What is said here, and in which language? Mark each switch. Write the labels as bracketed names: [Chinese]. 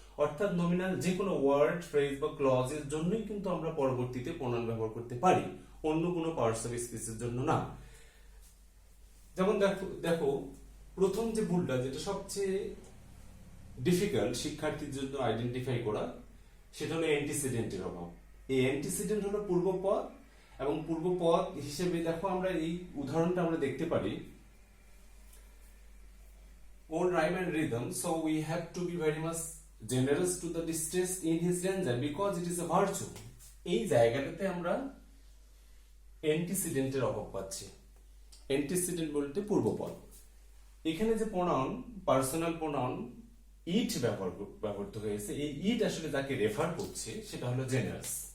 [Bangla] অর্থাৎ নমিনাল যে কোনো ওয়ার্ড, ফ্রেজ বা ক্লজের জন্যই কিন্তু আমরা পরবর্তীতে প্রোনাউন ব্যবহার করতে পারি, অন্য কোনো পার্টস অফ স্পিচের জন্য না। যেমন দেখো প্রথম যে ভুলটা, যেটা সবচেয়ে ডিফিকাল্ট শিক্ষার্থীর জন্য আইডেন্টিফাই করা, সেটা হলো অ্যান্টিসিডেন্টের অভাব। এই অ্যান্টিসিডেন্ট হলো পূর্বপদ, এবং পূর্বপদ হিসেবে দেখো আমরা এই উদাহরণটা আমরা দেখতে পারি, [English] own rhyme and rhythm, so we have to be very much generous to the distress in his danger because it is a virtue। [Bangla] এই জায়গাটাতে আমরা অ্যান্টিসিডেন্টের অভাব পাচ্ছি। অ্যান্টিসিডেন্ট বলতে পূর্বপদ। এখানে যে প্রোনাউন, পার্সোনাল প্রোনাউন ইট ব্যবহৃত হয়েছে, এই ইট আসলে যাকে রেফার করছে সেটা হলো জেনারেস।